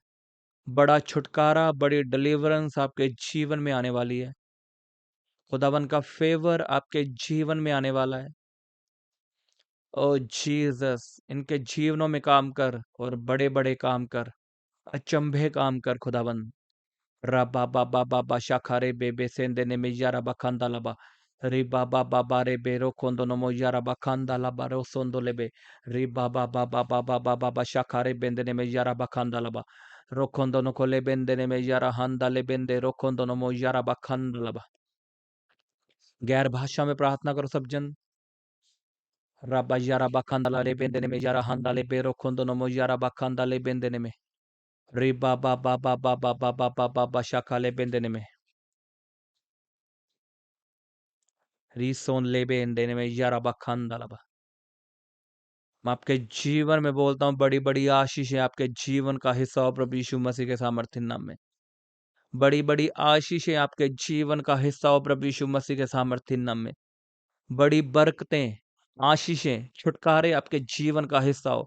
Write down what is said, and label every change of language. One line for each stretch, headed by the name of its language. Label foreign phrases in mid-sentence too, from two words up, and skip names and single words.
Hindi: बड़ा छुटकारा, बड़ी डिलीवरेंस आपके जीवन में आने वाली है। खुदावन का फेवर आपके जीवन में आने वाला है।
English: O Jesus,
Hindi: इनके जीवनों में काम कर, और बड़े बड़े काम कर, अचंभे काम कर खुदावन। रबा बाबा बाबा शाखारे बेबे सेंदे ने में यारा बखांदा लबा री बाबा बाबा रे बेरो कोंदो नमो यारा बखांदा लबा रो सोंदो लेबे री बाबा बाबा बाबा बाबा शाखारे बेंदे ने में यारा बखांदा लबा रोखोंदो नो कोले बेंदे ने में यारा हंदा ले बेंदे रोखोंदो नमो यारा बखांदा लबा। गैर भाषा में प्रार्थना करो सब जन। Rabba yara bakanda le bendene me yara handa le bero kondo no mo yara bakanda le bendene me. Riba ba ba ba ba ba ba ba ba ba ba shaka le bendene me. Rison ले bendene में yara bakanda laba. मैं आपके जीवन में बोलता हूँ बड़ी बड़ी आशीष है आपके जीवन का हिस्सा हो प्रभु यीशु मसीह के सामर्थ्य नाम में। बड़ी बड़ी आशीष है आपके जीवन का हिस्सा हो प्रभु यीशु मसीह के सामर्थ्य नाम में। बड़ी बरकतें, आशीषें, छुटकारे आपके जीवन का हिस्सा हो।